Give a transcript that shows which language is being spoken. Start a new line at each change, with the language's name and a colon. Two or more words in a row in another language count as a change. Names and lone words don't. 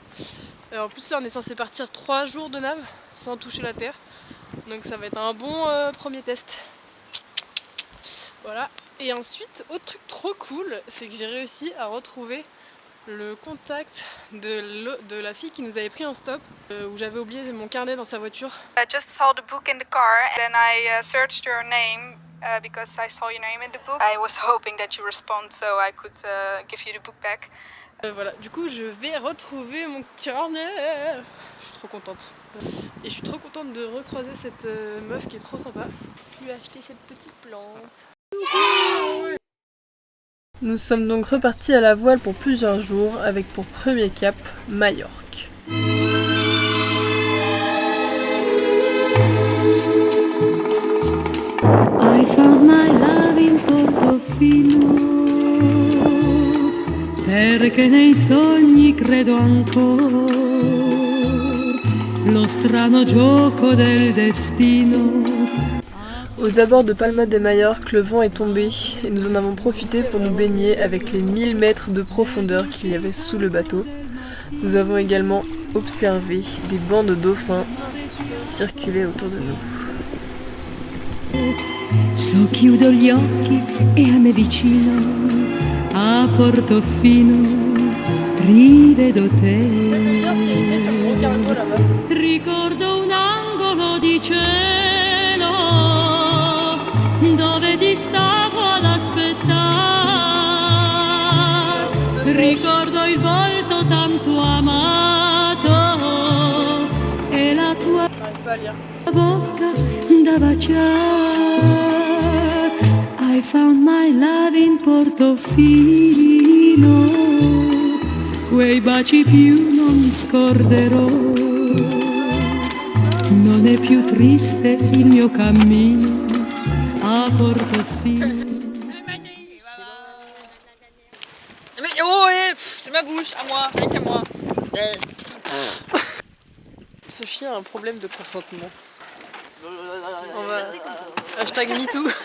French: En plus là on est censé partir 3 jours de nave sans toucher la terre. Donc ça va être un bon premier test. Voilà. Et ensuite, autre truc trop cool, c'est que j'ai réussi à retrouver le contact de la fille qui nous avait pris en stop, où j'avais oublié mon carnet dans sa voiture.
English: I just saw the book in the car, then I searched your name because I saw your name in the book. I was hoping that you respond so I could give you the book back.
French: Voilà, du coup je vais retrouver mon carnet. Je suis trop contente. Et je suis trop contente de recroiser cette meuf qui est trop sympa. Je lui ai acheté cette petite plante. Nous sommes donc repartis à la voile pour plusieurs jours avec pour premier cap Majorque.
English: I found my love in Portofino,
Italian: perché nei sogni credo ancora, lo strano gioco del destino.
French: Aux abords de Palma de Majorque, le vent est tombé et nous en avons profité pour nous baigner avec les 1000 mètres de profondeur qu'il y avait sous le bateau. Nous avons également observé des bancs de dauphins qui circulaient autour de nous.
Italian: So chiudo gli occhi e a me vicino, a Portofino, rivedo te. Ricordo un angolo di cielo dove ti stavo ad aspettare. Ricordo il volto tanto amato e la tua bocca da baciare.
English: I found my love in Portofino,
Italian: quei baci più non scorderò. Non è più triste il mio cammino a Portofino.
French: Mais oh, c'est ma bouche, à moi, rien qu'à moi. Ce chien a un problème de consentement. On va...
English: Hashtag MeToo.